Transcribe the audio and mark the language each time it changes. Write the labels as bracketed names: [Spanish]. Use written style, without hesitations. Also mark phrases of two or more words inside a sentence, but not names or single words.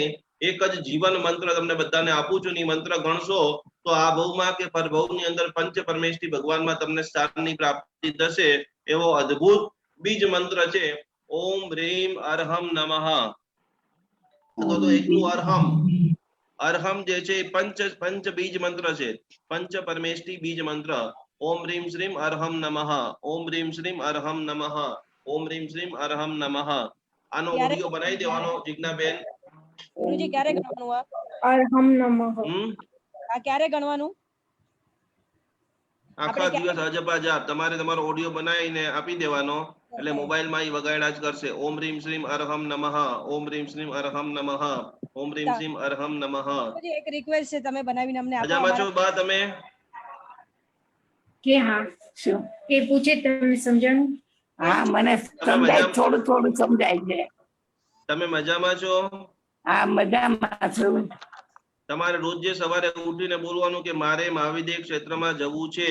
[Gujarati] એક જ જીવન મંત્ર તમને બધાને આપું છું, ની મંત્ર ગણશો તો આ ભવમાં કે પરભવની અંદર પંચ પરમેષ્ઠી ભગવાનમાં તમને સ્થાનની પ્રાપ્તિ થશે। એવો અદ્ભુત બીજ મંત્ર છે [Sanskrit] ઓમ ह्रीम અરહમ નમઃ। [Gujarati] તો એકલું અરહમ, અરહમ જે છે પંચ બીજ મંત્ર છે, પંચ પરમેષ્ઠી બીજ મંત્ર। [Sanskrit] ओम ह्रीम श्रीम अरहम नमः, ओम ह्रीम श्रीम अरहम नमः, ओम ह्रीम श्रीम अरहम नमः। [Gujarati] આનો ઓડિયો બનાવી દેવાનો જીજ્ઞાબેન। ગુરુજી ક્યારે ગણવાનું આ [Sanskrit] અરહમ નમઃ? [Gujarati] આ ક્યારે ગણવાનું? આખા દિવસ અજપા જાપ તમારે તમારો ઓડિયો બનાવીને આપી દેવાનો, એટલે મોબાઈલમાં ઈ વગાડ્યા જ કરશે। [Sanskrit] ઓમ ह्रीम श्रीम अरहम नमः, ओम ह्रीम श्रीम अरहम नमः, ओम ह्रीम श्रीम अरहम नमः। [Gujarati] ગુરુજી એક રિક્વેસ્ટ છે, તમે બનાવીને અમને આપો। અજામાં છો બા તમે? કે હા શું એ પૂછે તમને સમજણ? હા મને સમજાય, થોડું થોડું સમજાય છે। તમે મજામાં છો? હા મજામાં છું। તમારે રોજ જે સવારે ઉઠીને બોલવાનું કે મારે મહાવિદ્ય ક્ષેત્રમાં જવું છે,